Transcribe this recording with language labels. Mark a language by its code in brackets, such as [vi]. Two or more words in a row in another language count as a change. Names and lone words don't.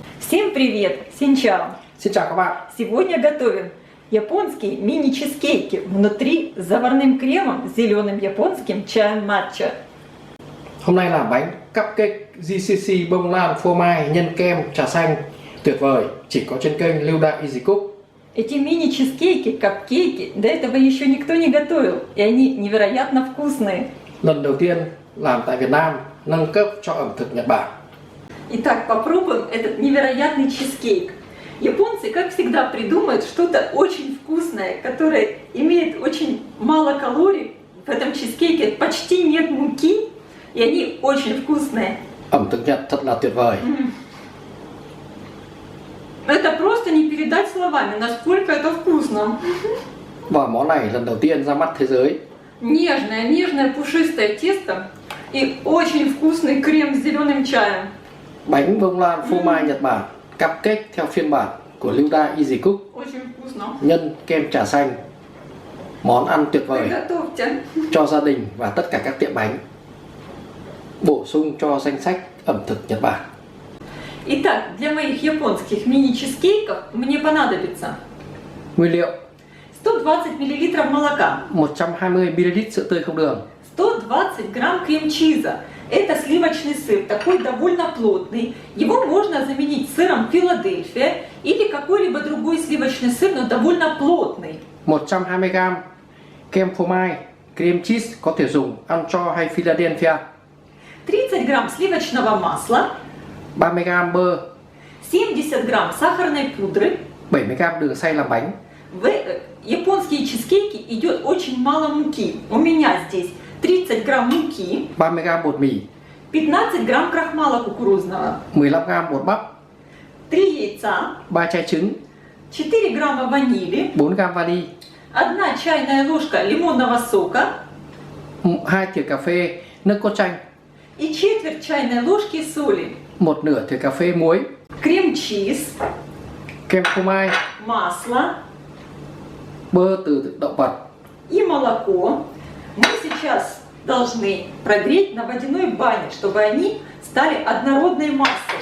[ru] Всем привет! Синчао! [vi] Xin chào các bạn. [ru] Сегодня готовим японские мини-чизкейки внутри с заварным кремом, зеленым японским чаем матча. [vi] Hôm nay làm bánh cupcake GCC bông lan phô mai nhân kem trà xanh tuyệt vời, chỉ có trên kênh Lưu Đại Easy Cook. [ru] Эти мини-чизкейки, капкейки до этого еще никто не готовил, и они невероятно вкусные. [vi] Lần đầu tiên làm tại Việt Nam, nâng cấp cho ẩm thực Nhật Bản. [ru] Итак, попробуем этот невероятный чизкейк. Японцы, как всегда, придумают что-то очень вкусное, которое имеет очень мало калорий. В этом чизкейке почти нет муки, и они очень вкусные. [vi] Ẩm thực Nhật thật là tuyệt vời. [ru] Это просто не передать словами, насколько это вкусно. [vi] Và món này lần đầu tiên ra mắt thế giới. [ru] Нежное пушистое тесто и очень вкусный крем с зеленым чаем. [vi] Bánh bông lan phô mai Nhật Bản, cupcake theo phiên bản của Lưu Đại Easy Cook, [ru] Очень вкусно. [vi] nhân kem trà xanh. Món ăn tuyệt vời [ru] Приготовьте. [vi] cho gia đình và tất cả các tiệm bánh. Bổ sung cho danh sách ẩm thực Nhật Bản. [ru] Итак, для моих японских мини-чизкейков мне понадобится [vi] Nguyên liệu: [ru] 120 мл молока, [vi] 120ml sữa tươi không đường, [ru] 120 грамм крем-чиза. Это сливочный сыр, такой довольно плотный. Его можно заменить сыром Филадельфия или какой-либо другой сливочный сыр, но довольно плотный. [vi] 120g kem phô mai, [en] cream cheese [vi] có thể dùng Ancho hay Philadelphia, [ru] 30 грамм сливочного масла, [vi] 30g bơ, [ru] 70 грамм сахарной пудры. [vi] 70g đường xay làm bánh. [ru] В японские чизкейки идет очень мало муки. У меня здесь 30 грамм муки, [vi] 30g bột mì, [ru] 15 грамм крахмала кукурузного, [vi] 15g bột bắp, [ru] 3 яйца, [vi] 3 chai trứng, [ru] 4 грамма ванили, [vi] 4g vani, [ru] 1 чайная ложка лимонного сока [vi] 2 thìa cà phê nước cốt chanh, [ru] и четверть чайной ложки соли. [vi] 1 nửa thìa cà phê muối, [ru] Крем-чиз, [vi] kem phô mai, [ru] масло [vi] bơ từ động vật. [ru] и молоко мы сейчас должны прогреть на водяной бане, чтобы они стали однородной массой.